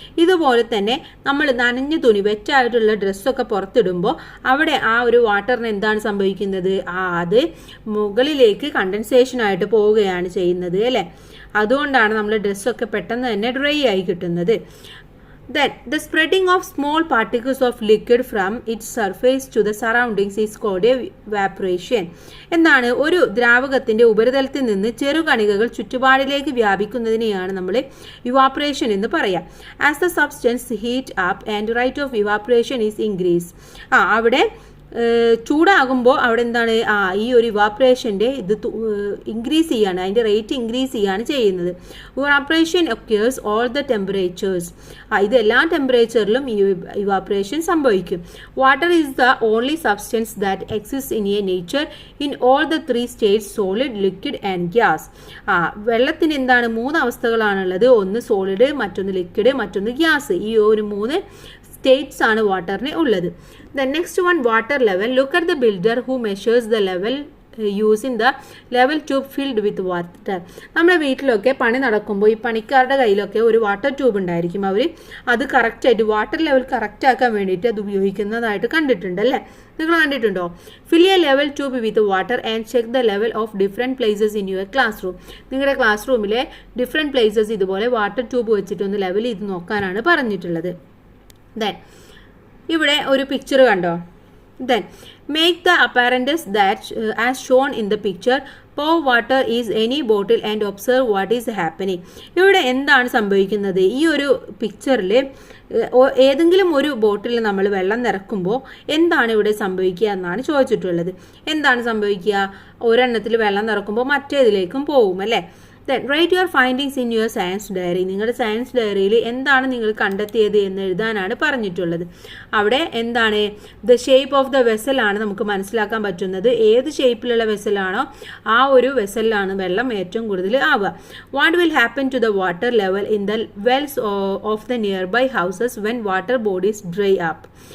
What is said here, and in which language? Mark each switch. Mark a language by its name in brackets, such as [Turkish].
[Malayalam] ഇതുപോലെ തന്നെ നമ്മൾ നനഞ്ഞ തുണി, വെറ്റായിട്ടുള്ള ഡ്രസ്സൊക്കെ പുറത്തിടുമ്പോൾ അവിടെ ആ ഒരു വാട്ടറിന് എന്താണ് സംഭവിക്കുന്നത്? അത് മുകളിലേക്ക് കണ്ടൻസേഷനായിട്ട് പോവുകയാണ് ചെയ്യുന്നത്, അല്ലേ? അതുകൊണ്ടാണ് നമ്മൾ ഡ്രസ്സൊക്കെ പെട്ടെന്ന് തന്നെ ഡ്രൈ ആയി കിട്ടുന്നത്. [English] Then the spreading of small particles of liquid from its surface to the surroundings is called evaporation. [Malayalam] എന്താണ്? ഒരു ദ്രാവകത്തിന്റെ ഉപരിതലത്തിൽ നിന്ന് ചെറുകണികകൾ ചുറ്റുപാടിലേക്ക് വ്യാപിക്കുന്നതിനെയാണ് നമ്മൾ ഇവാപറേഷൻ എന്ന് പറയാം. As the substance heat up and rate of evaporation is increase. അവിടെ ചൂടാകുമ്പോൾ അവിടെ എന്താണ്? ഈ ഒരു ഇവാപറേഷൻ്റെ ഇത് ഇൻക്രീസ് ചെയ്യാണ്, അതിൻ്റെ റേറ്റ് ഇൻക്രീസ് ചെയ്യാണ് ചെയ്യുന്നത്. Evaporation occurs all the temperatures. ഇത് എല്ലാ ടെമ്പറേച്ചറിലും ഈ ഇവാപറേഷൻ സംഭവിക്കും. Water is the only substance that exist in A nature in all the 3 States solid, liquid and gas. വെള്ളത്തിന് എന്താണ്? 3 അവസ്ഥകളാണുള്ളത്. ഒന്ന് സോളിഡ്, മറ്റൊന്ന് ലിക്വിഡ്, മറ്റൊന്ന് ഗ്യാസ്. ഈ ഒരു 3 സ്റ്റേറ്റ്സ് ആണ് വാട്ടറിന് ഉള്ളത്. [English] The next one, water level. Look at the builder who measures the level using the level tube filled with water. [Malayalam] നമ്മുടെ വീട്ടിലൊക്കെ പണി നടക്കുമ്പോൾ ഈ പണിക്കാരുടെ കയ്യിലൊക്കെ ഒരു വാട്ടർ ട്യൂബ് ഉണ്ടായിരിക്കും. അവർ അത് കറക്റ്റായിട്ട് വാട്ടർ ലെവൽ കറക്റ്റ് ആക്കാൻ വേണ്ടിയിട്ട് അത് ഉപയോഗിക്കുന്നതായിട്ട് കണ്ടിട്ടുണ്ട്, അല്ലേ? നിങ്ങൾ കണ്ടിട്ടുണ്ടോ? ഫിൽ A level tube with water and check the level of different places in your class room. നിങ്ങളുടെ ക്ലാസ് റൂമിലെ ഡിഫറെൻറ്റ് പ്ലേസസ് ഇതുപോലെ വാട്ടർ ട്യൂബ് വെച്ചിട്ടൊന്ന് ലെവൽ ചെയ്ത് നോക്കാനാണ് പറഞ്ഞിട്ടുള്ളത്. ദെൻ ഇവിടെ ഒരു പിക്ചർ കണ്ടോ? Then make the അപ്പാരൻറ്റസ് that as shown in the picture. [English] pour water is any bottle and observe what is happening. [Malayalam] ഇവിടെ എന്താണ് സംഭവിക്കുന്നത്? ഈ ഒരു പിക്ചറിൽ ഏതെങ്കിലും ഒരു ബോട്ടിൽ നമ്മൾ വെള്ളം നിറക്കുമ്പോൾ എന്താണ് ഇവിടെ സംഭവിക്കുക എന്നാണ് ചോദിച്ചിട്ടുള്ളത്. എന്താണ് സംഭവിക്കുക? ഒരെണ്ണത്തിൽ വെള്ളം നിറക്കുമ്പോൾ മറ്റേതിലേക്കും പോകും, അല്ലേ? [English] Then write your findings in your science diary. [Malayalam] നിങ്ങളുടെ സയൻസ് ഡയറിയിൽ എന്താണ് നിങ്ങൾ കണ്ടെത്തിയത് എന്ന് എഴുതാനാണ് പറഞ്ഞിട്ടുള്ളത്. അവിടെ എന്താണ്? ദ ഷേപ്പ് ഓഫ് ദ വെസലാണ് നമുക്ക് മനസ്സിലാക്കാൻ പറ്റുന്നത്. ഏത് ഷേപ്പിലുള്ള വെസലാണോ ആ ഒരു വെസലിലാണ് വെള്ളം ഏറ്റവും കൂടുതൽ ആവുക. What will happen to the water level in the Wells of the near by houses when water bodies dry up?